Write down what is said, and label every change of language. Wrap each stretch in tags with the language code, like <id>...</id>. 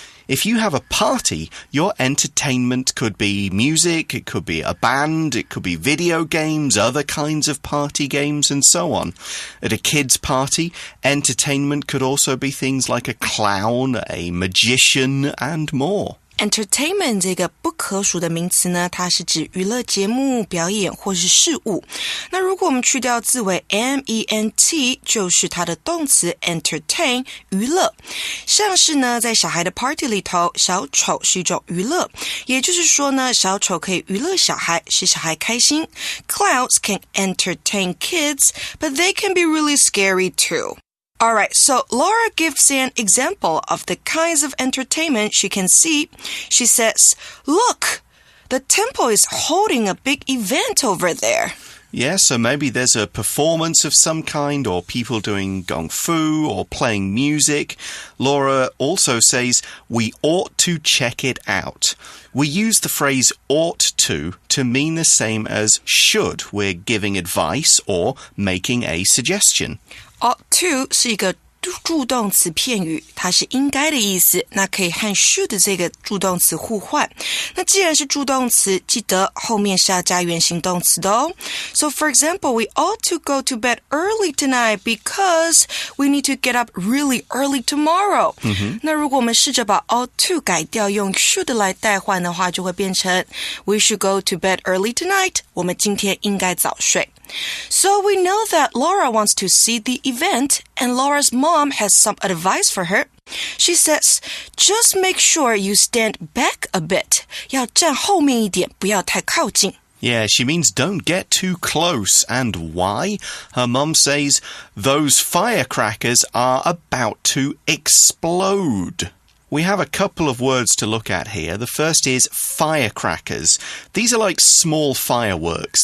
<en>If you have a party, your entertainment could be music, it could be a band, it could be video games, other kinds of party games, and so on. At a kid's party, entertainment could also be things like a clown, a magician, and more.</en> <zh>Entertainment 这个不可数的名词呢，它是指娱乐节目、表演或是事物。那如果我们去掉字尾 ment， 就是它的动词 entertain， 娱乐。像是呢，在小孩的 party 里头，小丑是一种娱乐，也就是说呢，小丑可以娱乐小孩，使小孩开心。</zh> <en>Clowns can entertain kids, but they can be really scary too.Alright, so Laura gives an example of the kinds of entertainment she can see. She says, "Look, the temple is holding a big event over there." Yeah, so maybe there's a performance of some kind, or people doing kung fu or playing music. Laura also says, we ought to check it out. We use the phrase ought to mean the same as should. We're giving advice or making a suggestion.Ought</en> <zh>to 是一个助动词片语，它是应该的意思，那可以和 should 这个助动词互换。那既然是助动词，记得后面是要加原形动词的哦。</zh> <en>So for example, we ought to go to bed early tonight because we need to get up really early tomorrow.</en> <zh>那如果我们试着把 ought to 改掉，用 should 来代换的话，就会变成</zh> <en>We should go to bed early tonight.</en> <zh>我们今天应该早睡。</zh> <en>So we know that Laura wants to see the event, and Laura's mom has some advice for her. She says, just make sure you stand back a bit.</en> <zh>要站后面一点，不要太靠近。</zh> <en>Yeah, she means don't get too close. And why? Her mum says, those firecrackers are about to explode.We have a couple of words to look at here. The first is firecrackers. These are like small fireworks.</en>